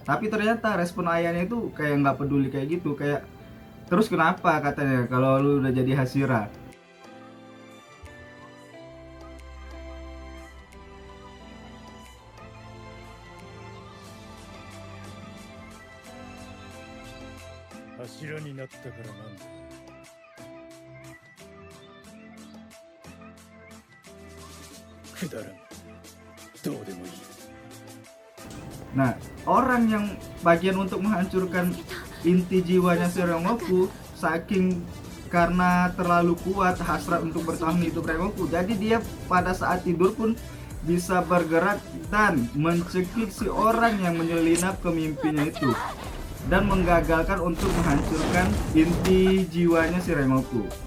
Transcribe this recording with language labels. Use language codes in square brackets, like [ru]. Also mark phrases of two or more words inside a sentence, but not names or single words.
[id] Tapi ternyata respon ayahnya itu kayak nggak peduli kayak gitu, kayak terus kenapa katanya kalau lu udah jadi Hashira. [ja] Hashira になったからなんだ。くだらん。どうでもいい。 [id] Nah, orang yang bagian untuk menghancurkan inti jiwanya si Rengoku, saking karena terlalu kuat hasrat untuk bertahan hidup Rengoku, jadi dia pada saat tidur pun bisa bergerak dan mencekik si orang yang menyelinap ke mimpinya itu dan menggagalkan untuk menghancurkan inti jiwanya si Rengoku.